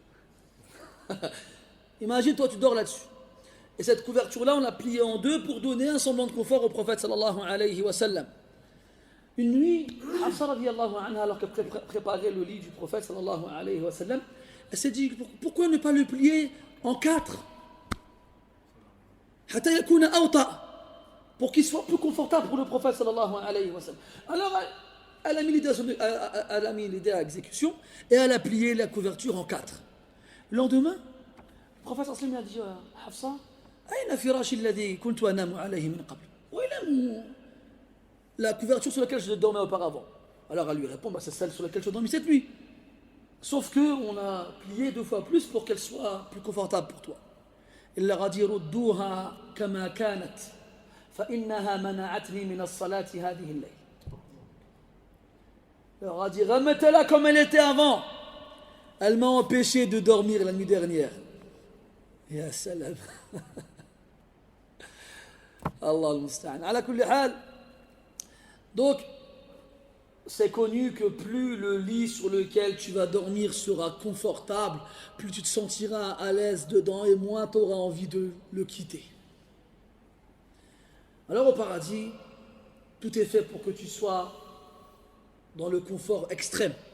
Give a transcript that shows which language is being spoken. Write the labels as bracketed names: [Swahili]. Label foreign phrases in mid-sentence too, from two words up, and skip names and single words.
[French] Imagine, toi, tu dors là-dessus. Et cette couverture-là, on l'a pliée en deux pour donner un semblant de confort au prophète [Arabic] صلى الله عليه وسلم. [French] Une nuit, Hafsa [Arabic] رضي الله عنها, [French] alors qu'elle préparait le lit du prophète [Arabic] صلى الله عليه وسلم, [French] elle s'est dit, pourquoi ne pas le plier en 4 [Arabic] حتى يكون أوطأ, [French] pour qu'il soit plus confortable pour le prophète [Arabic] صلى الله عليه وسلم. [French] Alors, elle a mis l'idée à exécution et elle a plié la couverture en 4. Le lendemain, le prophète [Arabic] صلى الله عليه وسلم [French] a dit à Hafsa, [Arabic] أين فراشي الذي كنت أنام عليه من قبل. [French] Où est la couverture sur laquelle je dormais auparavant? Alors elle lui répond, c'est celle sur laquelle je dormis cette nuit. Sauf qu'on a plié 2 fois plus pour qu'elle soit plus confortable pour toi. Il leur a dit, [Arabic] ردوها كما كانت فإنها منعتني من الصلاة هذه الليلة. [French] Il leur a dit, remettez-la comme elle était avant. Elle m'a empêché de dormir la nuit dernière. [Arabic] يا سلام. الله المستعان. على كل حال. [French] Donc, c'est connu que plus le lit sur lequel tu vas dormir sera confortable, plus tu te sentiras à l'aise dedans et moins tu auras envie de le quitter. Alors au paradis, tout est fait pour que tu sois dans le confort extrême.